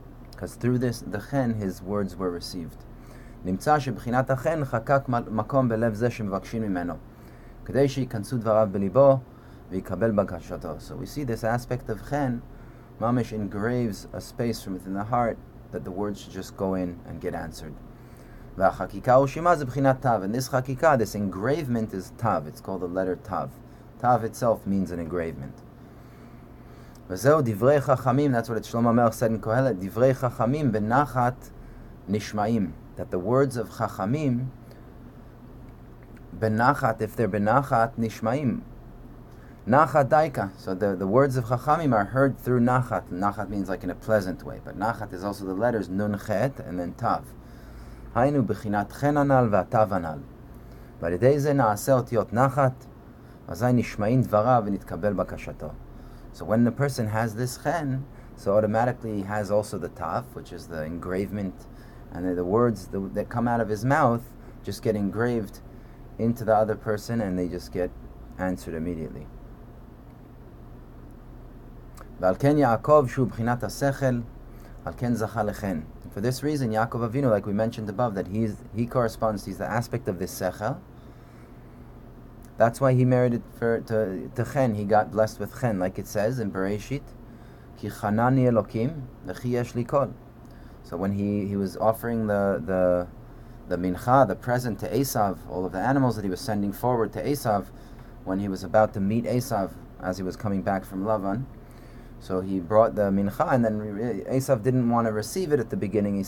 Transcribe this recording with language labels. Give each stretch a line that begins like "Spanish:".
English: Because through this, the chen, his words were received.
Hebrew: נמצא שבחינת החן חקק מקום בלב זה שמבקשים ממנו, כדי שיכנסו דבריו בליבו ויקבל בקשתו.
English: So we see this aspect of chen, mamish engraves a space from within the heart that the words should just go in and get answered.
Hebrew: והחקיקה ורשימה זה בחינת תו,
English: and this חקיקה, this engravement is tav. It's called the letter tav. Tav itself means an engravement.
Hebrew: וזהו דברי חכמים,
English: that's what Shlomo Melech said in Kohelet,
Hebrew: דברי חכמים בנחת נשמעים,
English: that the words of חכמים בנחת, if they're בנחת, נשמעים. Nachat daika, so the words of chachamim are heard through nachat. Nachat means like in a pleasant way, but nachat is also the letters nun chet and then tav.
Hebrew: היינו בחינת chen anal והtav anal. ועל ידי זה נעשה אותיות נחת, אזי נשמעים דבריו ונתקבל בקשתו.
English: So when the person has this chen, so automatically he has also the tav, which is the engravement, and the words that come out of his mouth just get engraved into the other person and they just get answered immediately.
Hebrew: ועל כן יעקב שהוא בחינת השכל, על כן זכה לחן.
English: For this reason, Yaakov Avinu, like we mentioned above, that he corresponds, he's the aspect of this sechel. That's why he merited to chen, he got blessed with chen, like it says in Bereshit,
Hebrew: Ki chanani Elokim, v'chi yesh li kol.
English: So when he was offering the mincha, the present to Esav, all of the animals that he was sending forward to Esav, when he was about to meet Esav as he was coming back from Lavan, so he brought the mincha, and then Esav didn't want to receive it at the beginning.